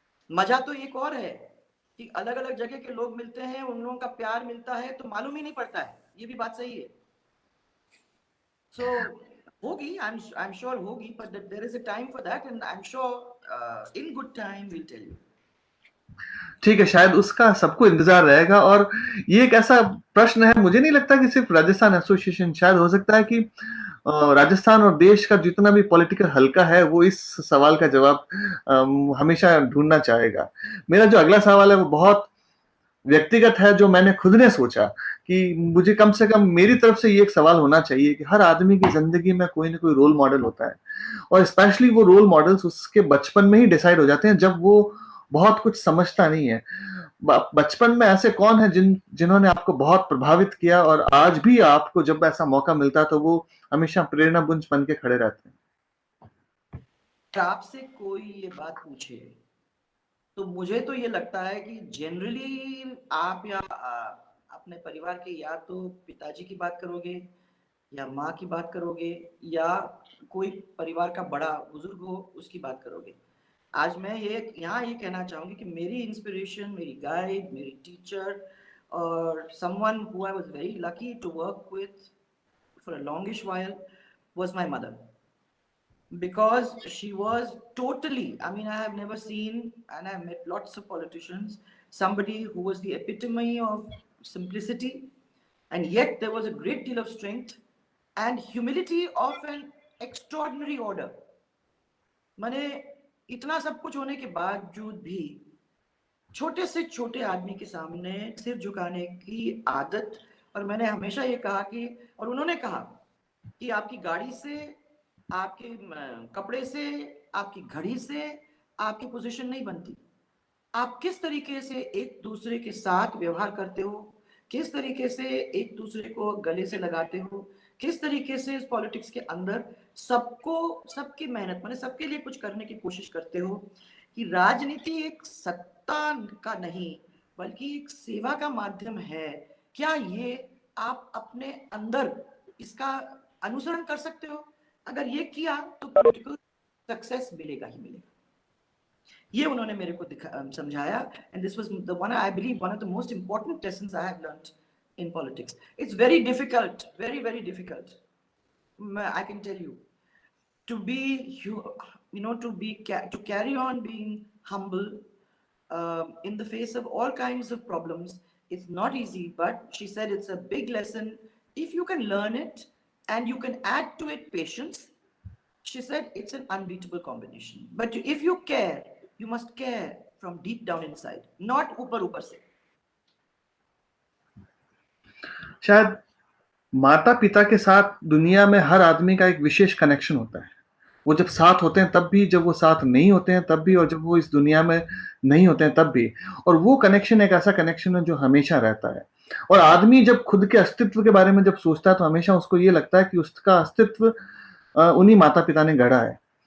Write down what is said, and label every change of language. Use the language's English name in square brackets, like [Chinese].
[Hindi] मजा तो एक और है कि अलग अलग जगह के लोग मिलते हैं, उन लोगों का प्यार मिलता है तो मालूम ही नहीं पड़ता है, ये भी बात सही है। सो होगी, [English] I'm sure [Hindi] होगी, [English] but there is a time for that and I'm sure in good time we'll tell you. [Hindi] ठीक है, शायद उसका सबको इंतजार रहेगा। और ये एक ऐसा प्रश्न है, मुझे नहीं लगता कि सिर्फ राजस्थान एसोसिएशन, शायद हो सकता है कि राजस्थान और देश का जितना भी पॉलिटिकल हल्का है वो इस सवाल का जवाब हमेशा ढूंढना चाहेगा। मेरा जो अगला सवाल है वो बहुत व्यक्तिगत है, जो मैंने खुद ने सोचा कि मुझे कम से कम मेरी तरफ से ये एक सवाल होना चाहिए कि हर आदमी की जिंदगी में कोई ना कोई रोल मॉडल होता है, और स्पेशली वो रोल मॉडल्स उसके बचपन में ही डिसाइड हो जाते हैं, जब वो बहुत कुछ समझता नहीं है। बचपन में ऐसे कौन है जिन्होंने आपको बहुत प्रभावित किया, और आज भी आपको जब ऐसा मौका मिलता है तो वो हमेशा प्रेरणा पुंज बन के खड़े रहते हैं? आपसे कोई ये बात पूछे तो मुझे तो ये लगता है कि जनरली आप या अपने परिवार के या तो पिताजी की बात करोगे या माँ की बात करोगे या कोई परिवार का बड़ा बुजुर्ग हो उसकी बात करोगे। आज मैं ये यहाँ ये कहना चाहूंगी कि मेरी इंस्पिरेशन, मेरी गाइड, मेरी टीचर और [English] someone who I was very lucky to work with for a longish while was my mother, because she was totally, I mean, I have never seen, and I've met lots of politicians, somebody who was the epitome of simplicity, and yet there was a great deal of strength and humility of an extraordinary order. [Hindi] माने इतना सब कुछ होने के बावजूद भी छोटे से छोटे आदमी के सामने सिर झुकाने की आदत। और मैंने हमेशा ये कहा कि, और उन्होंने कहा कि आपकी गाड़ी से, आपके कपड़े से, आपकी घड़ी से आपकी पोजीशन नहीं बनती, आप किस तरीके से एक दूसरे के साथ व्यवहार करते हो, किस तरीके से एक दूसरे को गले से लगाते हो, किस तरीके से इस पॉलिटिक्स के अंदर सबको, सबकी मेहनत माने सबके लिए कुछ करने की कोशिश करते हो, कि राजनीति एक सत्ता का नहीं बल्कि एक सेवा का माध्यम है। क्या ये आप अपने अंदर इसका अनुसरण कर सकते हो? अगर ये किया तो पॉलिटिकल सक्सेस मिलेगा ही मिलेगा। ये उन्होंने मेरे को समझाया, [English] And this was the one, I believe one of the most important lessons I have learned in politics. It's very difficult, very, very difficult. I can tell you, to be, to carry on being humble in the face of all kinds of problems. It's not easy, but she said it's a big lesson. If you can learn it and you can add to it patience, she said it's an unbeatable combination. But if you care, you must care from deep down inside, not [Hindi] ऊपर ऊपर से। शायद माता पिता के साथ दुनिया में हर आदमी का एक विशेष कनेक्शन होता है, वो जब साथ होते हैं तब भी, जब वो साथ नहीं होते हैं तब भी, और जब वो इस दुनिया में नहीं होते हैं तब भी। और वो कनेक्शन एक ऐसा कनेक्शन है जो हमेशा रहता है। और आदमी जब खुद के अस्तित्व के बारे में जब सोचता है तो हमेशा उसको ये लगता है कि उसका अस्तित्व उन्हीं माता पिता ने गढ़ा है।